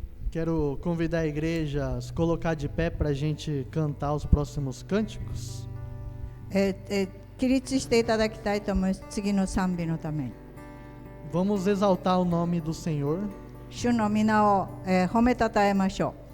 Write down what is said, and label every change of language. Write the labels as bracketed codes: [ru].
[pt] Quero convidar a igreja a se colocar de pé para a gente cantar os próximos cânticos. [ja] 起立していただきたいと思います。次の賛美のために。 [pt] Vamos exaltar o nome do Senhor, [ja] 主の皆を、褒めたたえましょ